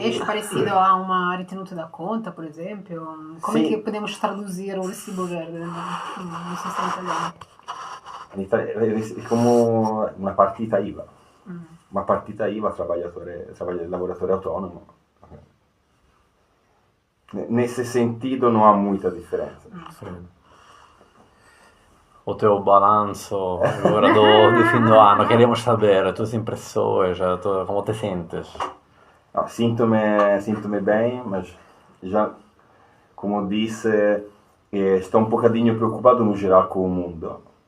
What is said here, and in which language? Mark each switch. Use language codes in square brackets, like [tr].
[pt] É parecido a uma retenuta da conta, por exemplo? Como é Sim. que podemos traduzir o recibo verde no sistema italiano? [it] In Italia è come una partita IVA. Uma partita IVA lavoratore autonomo. [pt] Nesse sentido não há muita diferença. O teu balanço agora do fim do ano, queremos saber as tuas impressões, como te sentes? No, sinto-me bem, mas já, como disse, estou um bocadinho preocupado no geral com o mundo.